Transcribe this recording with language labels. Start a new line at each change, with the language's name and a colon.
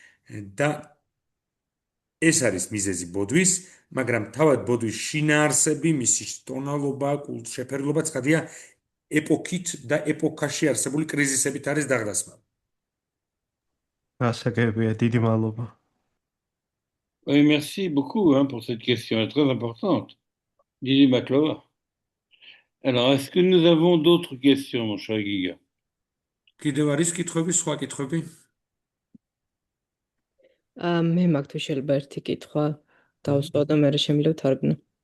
Georgian: და ეს არის მიზეზი ბოდვის, მაგრამ თავად ბოდვის შინაარსები, მისი ტონალობა, შეფერილობა ცხადია ეპოქით და ეპოქაში არსებული კრიზისებით არის დაღდასმული. გასაგებია, დიდი მადლობა.
French: Oui, merci beaucoup hein, pour cette question, elle est très importante. Didier Baklova. Alors, est-ce que nous avons d'autres questions, mon cher Guiga?
Georgian: კიდევ არის კითხვები, სხვა კითხვები? მე მაქვს თუ შეიძლება ერთი კითხვა დავსვა და მე შემიძლია თარგმნო.